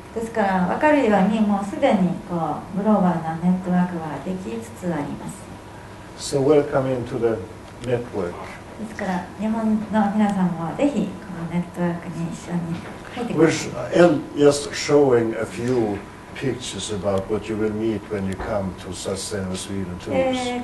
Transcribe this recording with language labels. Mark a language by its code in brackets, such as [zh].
[ja] ですから分かるようにもうすでにグローバルなネットワークができつつあります。 [en] So welcome into the network. [ja] ですから日本の皆さんもぜひこのネットワークに一緒に入ってください。 [en] We're just showing a few pictures about what you will meet when you come to Sustainable Sweden Tours.